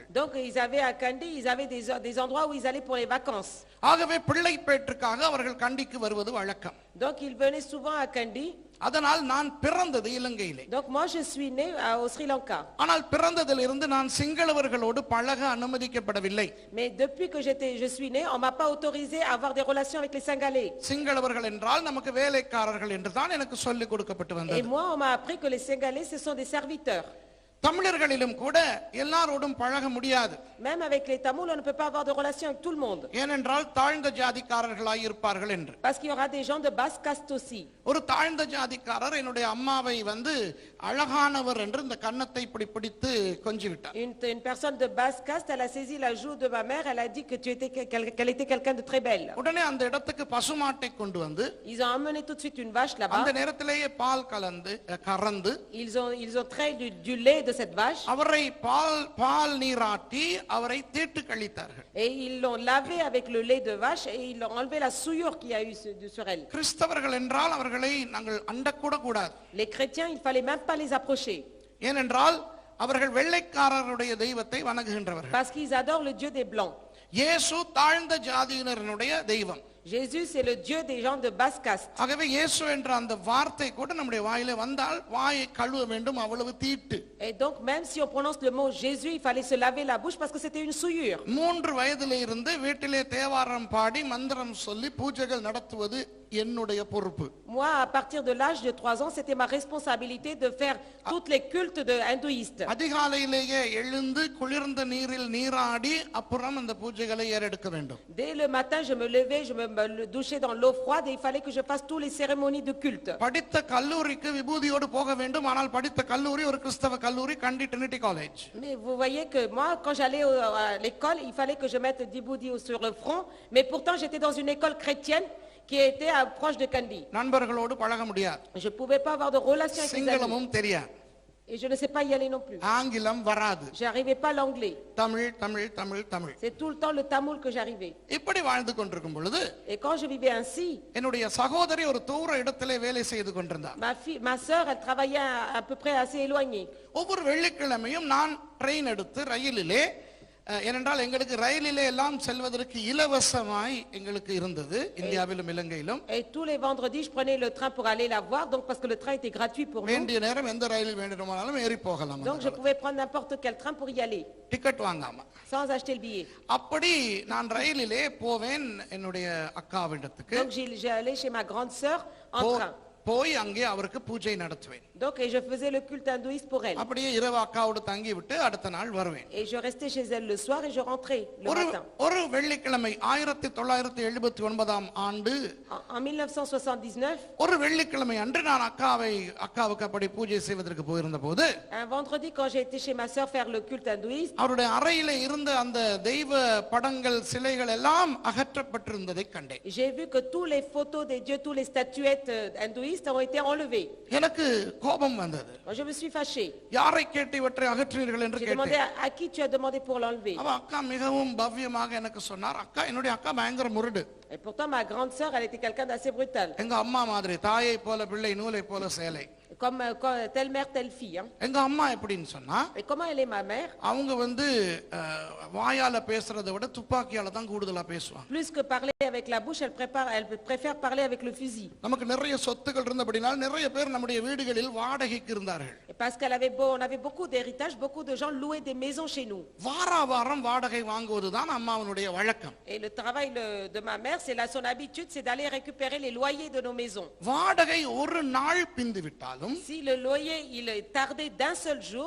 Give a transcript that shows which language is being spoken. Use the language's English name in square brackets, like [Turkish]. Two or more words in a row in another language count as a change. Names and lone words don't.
[French] Donc ils avaient à Kandy, ils avaient des endroits où ils allaient pour les vacances. [Tamil] ஆகவே பிள்ளை பேற்றுக்காக அவர்கள் கண்டிக்கு வருவது வழக்கம். [French] Donc ils venaient souvent à Kandy. [Tamil] அதனால் நான் பிறந்தது இலங்கையிலே. [French] Donc moi je suis né au Sri Lanka. [Tamil] ஆனால் பிறந்ததிலிருந்து நான் சிங்களவர்களோடு பழக அனுமதிக்கப்படவில்லை. [French] Mais depuis que je suis né, on m'a pas autorisé à avoir des relations avec les Singalais. [Tamil] சிங்களவர்கள் என்றால் நமக்கு வேலைக்காரர்கள் என்று தான் எனக்கு சொல்லிக் கொடுக்கப்பட்டு Et வந்தது. [French] moi on m'a appris que les Singalais ce sont des serviteurs. [Tamil] தமிழர்களிலும் கூட எல்லாரோடும் பழக முடியாது. [French] Même avec les Tamouls, on ne peut pas avoir de relation avec tout le monde. [Tamil] ஏனென்றால் தாழ்ந்த ஜாதிக்காரர்களாய் இருப்பார்கள் என்று. [French] Parce qu'il y aura des gens de basse caste aussi. [Tamil] ஒரு தாழ்ந்த ஜாதிக்காரர் என்னுடைய அம்மாவை வந்து அழகானவர் என்று இந்த கன்னத்தை இப்படி பிடித்து கொஞ்சி விட்டார். [French] Une personne de basse caste, elle a saisi la joue de ma mère, elle a dit que qu'elle était quelqu'un de très belle. [Tamil] உடனே அந்த இடத்துக்கு பசுமாட்டை கொண்டு வந்து [French] Ils ont emmené tout de suite une vache là-bas. [Tamil] அந்த நேரத்திலேயே பால் கறந்து [French] Ils ont trait du lait de cette vache. [Tamil] அவரை பால் நீராட்டி அவரை தீட்டு கழித்தார்கள். [French] Et ils l'ont lavé avec le lait de vache et ils l'ont enlevé la souillure qu'il y a eu sur elle. [Tamil] கிறிஸ்தவர்கள் என்றால் அவர்களை நாங்கள் அண்டக்கூட கூடாது. [French] Les chrétiens, il fallait même pas les approcher. [Tamil] ஏனென்றால் அவர்கள் வெள்ளைக்காரருடைய தெய்வத்தை வணங்குகின்றவர்கள். [French] Parce qu'ils adorent le Dieu des Blancs. [Tamil] இயேசு தாழ்ந்த ஜாதியினருடைய தெய்வம். [French] Jésus, c'est le Dieu des gens de basse caste. [Tamil] ஆகவே இயேசு என்ற அந்த வார்த்தை கூட நம்முடைய வாயிலே வந்தால் வாயை கழுவ வேண்டும், அவ்வளவு தீட்டு. [French] Et donc même si on prononce le mot Jésus, il fallait se laver la bouche parce que c'était une souillure. [Tamil] 3 வயதிலே இருந்து வீட்டிலே தேவாரம் பாடி மந்திரம் சொல்லி பூஜைகள் நடத்துவது என்னுடைய பொறுப்பு. [French] Moi, à partir de l'âge de 3 ans, c'était ma responsabilité de faire toutes les cultes de hindouistes. [Tamil] அதிகாலையிலேயே எழுந்து குளிர்ந்த நீரில் நீராடி அப்புறம் அந்த பூஜைகளை ஏறெடுக்க வேண்டும். [French] Dès le matin, je me levais, je me douchais dans l'eau froide et il fallait que je fasse toutes les cérémonies de culte. [Tamil] படித்த கல்லூரிக்கு விபூதியோடு போக வேண்டும். ஆனால் படித்த கல்லூரி ஒரு கிறிஸ்தவ கல்லூரி, கண்டி ட்ரினிட்டி காலேஜ். [French] Mais vous voyez que moi, quand j'allais à l'école, il fallait que je mette du boudi sur le front. Mais pourtant, j'étais dans une école chrétienne qui était proche de Kandy. [Tamil] நண்பர்களோடு பழக முடியாது. [French] Je pouvais pas avoir de relation avec les amis. [Tamil] சிங்களமும் தெரியாது. [French] Et je ne sais pas y aller non plus. [Tamil] ஆங்கிலம் வராது. [French] J'arrivais pas l'anglais. [Tamil] தமிழ் தமிழ் தமிழ் தமிழ். [French] C'est tout le temps le tamoul que j'arrivais. [Tamil] இப்படி வாழ்ந்து கொண்டிருக்கும் பொழுது [French] Et quand je vivais ainsi, [Tamil] என்னுடைய சகோதரி ஒரு தூர இடத்திலே வேலை செய்து கொண்டிருந்தார். [French] ma sœur, elle travaillait à peu près assez éloignée. [Tamil] ஒவ்வொரு வெள்ளிக்கிழமையும் நான் ட்ரெயின் எடுத்து ரயிலிலே, ஏனென்றால் எங்களுக்கு ரயிலிலே எல்லாம் செல்வதற்கு இலவசமாய் எங்களுக்கு இருந்தது இந்தியாவிலும் இலங்கையிலும். [French] Et tous les vendredis, je prenais le train pour aller la voir, donc parce que le train était gratuit pour nous. [Tamil] வேண்டிய நேரம் எந்த ரயிலில் வேண்டுமானாலும் ஏறி போகலாம். [French] Donc je pouvais prendre n'importe quel train pour y aller, [Tamil] டிக்கெட் வாங்காம. [French] sans acheter le billet. [Tamil] அப்படி நான் ரயிலிலே போவேன் என்னுடைய அக்காவிடத்துக்கு. [French] Donc j'allais chez ma grande sœur en train. [Tamil] போய் அங்கே அவருக்கு பூஜை நடத்துவேன். [French] Donc et je faisais le culte hindouiste pour elle. [Tamil] அப்படியே இரவு அக்காவோடு தங்கி விட்டு அடுத்த நாள் வருவேன். [French] Et je restais chez elle le soir et je rentrais le matin. [Tamil] ஒரு வெள்ளிக்கிழமை 1979 ஆண்டு [French] En 1979, [Tamil] ஒரு வெள்ளிக்கிழமை அன்று நான் அக்காவுக்கு அப்படி பூஜை செய்வதற்கு போயிருந்த போது, [French] un vendredi quand j'ai été chez ma sœur faire le culte hindouiste, [Tamil] அவருடைய அறையிலே இருந்த அந்த தெய்வ படங்கள் சிலைகள் எல்லாம் அகற்றப்பட்டிருந்ததை கண்டேன். [French] j'ai vu que tous les photos des dieux, tous les statuettes hindouistes ont été enlevées. [Tamil] எனக்கு கோபம் வந்தது. [French] Je me suis fâché. [Tamil] யாரை கேட்டு இவற்றை அகற்றினீர்கள் என்று [French] J'ai demandé [Tamil] கேட்டேன். [French] à qui tu as demandé pour l'enlever. [Tamil] அவ அக்கா மிகவும் பவ்யமாக எனக்கு சொன்னார். என்னுடைய அக்கா பயங்கர முரடு. [French] Et pourtant ma grande sœur, elle était quelqu'un d'assez brutal. [Tamil] எங்க அம்மா மாதிரி, தாயை போல பிள்ளை நூலை போல சேலை. [French] Comme telle mère, telle fille. Hein. [Tamil] எங்க அம்மா எப்படின்னு சொன்னா, [French] Et comment elle est ma mère? [Tamil] அவங்க வந்து வாயால பேசுறதை விட துப்பாக்கியால தான் கூடுதலா பேசுவாங்க. [French] Plus que parler avec la bouche, elle préfère parler avec le fusil. [Tamil] நமக்கு நிறைய சொத்துக்கள் இருந்தபடினால் நிறைய பேர் நம்முடைய வீடுகளில் வாடகைக்கு இருந்தார்கள். [French] Et parce on avait beaucoup d'héritage, beaucoup de gens louaient des maisons chez nous. [Tamil] வாரம் வாடகை வாங்குவதுதான் அம்மாவினுடைய வழக்கம். [French] Et le travail de ma mère, son habitude, c'est d'aller récupérer les loyers de nos maisons. [Tamil] வாடகை ஒரு நாள் பிந்து விட்டாலும், [French] si le loyer il tardait d'un seul jour,